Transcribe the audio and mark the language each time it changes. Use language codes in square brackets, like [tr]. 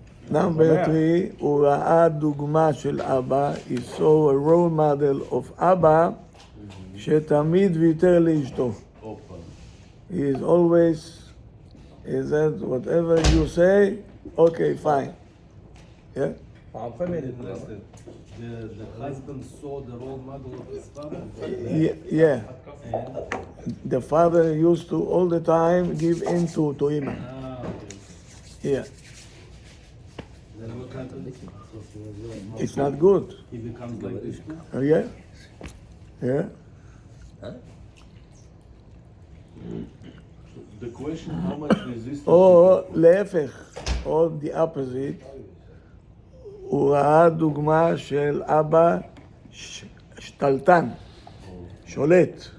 [en] Number 3, [he] הוא ראה דוגמה של אבא, [en] he saw a role model of [he] אבא, שתמיד ויתר לאשתו. [en] He is always, he said, whatever you say, okay, fine. Yeah? The husband saw the role model of his father? Yeah. The father used to all the time give in to Ima. Yeah. Then what happened? It's not good. He becomes like this too? Yeah? Yeah? The question, how much resistance? [he] או להפך, או [en] the opposite, [he] הוא ראה דוגמה של אבא שתלטן, שולט.